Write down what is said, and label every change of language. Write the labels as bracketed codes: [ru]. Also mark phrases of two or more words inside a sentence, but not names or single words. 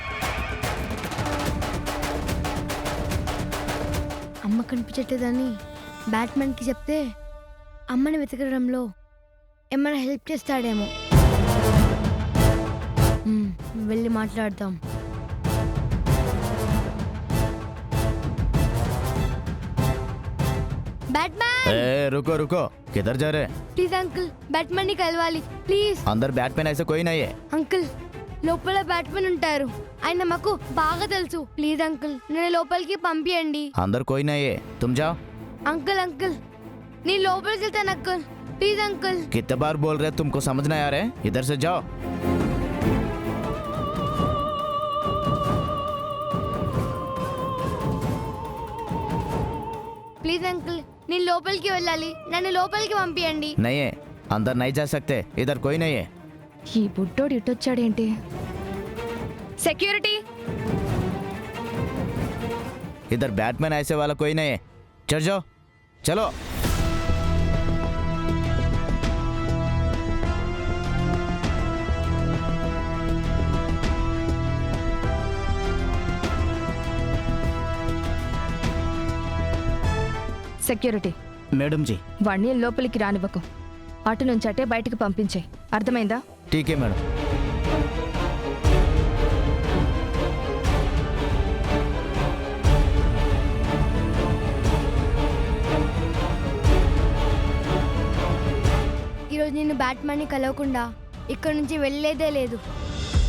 [te] అమ్మ కనిపించట్లేదని బ్యాట్మ్యాన్కి చెప్తే అమ్మని వెతకడంలో ఏమైనా హెల్ప్ చేస్తాడేమో. వెళ్ళి మాట్లాడదాం. [hi] बैटमैन रुको रुको, किधर जा रहे? [en] please uncle, [te] बैटमैन ని కలవాలి ప్లీజ్. [hi] अंदर बैटमैन ऐसे कोई नहीं है. [te] అంకుల్, లోపల బ్యాట్మన్ ఉంటారు, ఆయన మాకు బాగా తెలుసు. [en] please uncle, [te] నన్ను లోపలికి పంపియండి. [hi] अंदर कोई नहीं है, तुम जाओ. [en] uncle uncle, [te] నేను లోపలికి వెళ్తాను అంకుల్. [en] please uncle. [hi] कितने बार बोल रहे, तुमको समझ नहीं आ रहा है? इधर से जाओ. [en] please uncle, [te] నేను లోపలికి వెళ్ళాలి, నన్ను లోపలికి పంపియండి. [hi] नहीं है, अंदर नहीं जा सकते, इधर कोई नहीं है. [te] ఈ బుడ్డోడు ఇటొచ్చాడేంటి? సెక్యూరిటీ! [hi] इधर बैटमैन ऐसे वाला कोई नहीं है. चल जाओ, चलो. [te] సెక్యూరిటీ, [hi] मैडम जी. [te] వాణ్ణి లోపలికి రానివ్వకు. అటు నుంచి అటే బయటకు పంపించే. అర్థమైందా? [hi] ठीक है मैडम. [te] ఈరోజు నేను బ్యాట్మన్ని కలవకుండా ఇక్కడ నుంచి వెళ్ళేదే లేదు.